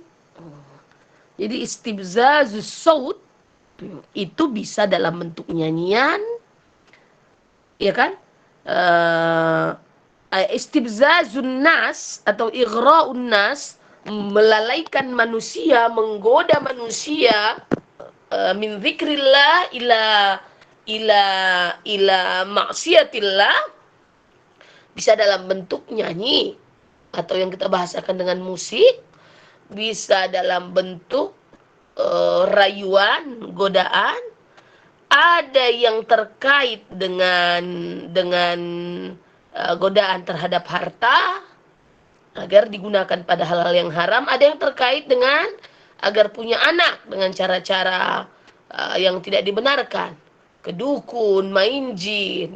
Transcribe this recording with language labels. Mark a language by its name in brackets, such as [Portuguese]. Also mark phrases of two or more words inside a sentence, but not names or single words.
[Indonesian] Jadi [Arabic] استفزاز الصوت [Indonesian] itu bisa dalam bentuk nyanyian, ya kan? [Arabic] استفزاز الناس [Indonesian] atau [Arabic] إغراء الناس, [Indonesian] melalaikan manusia, menggoda manusia [Arabic] من ذكر الله إلى معصية الله, [Indonesian] bisa dalam bentuk nyanyi atau yang kita bahasakan dengan musik, bisa dalam bentuk rayuan, godaan, ada yang terkait dengan godaan terhadap harta agar digunakan pada hal-hal yang haram, ada yang terkait dengan agar punya anak dengan cara-cara yang tidak dibenarkan, kedukun, main jin.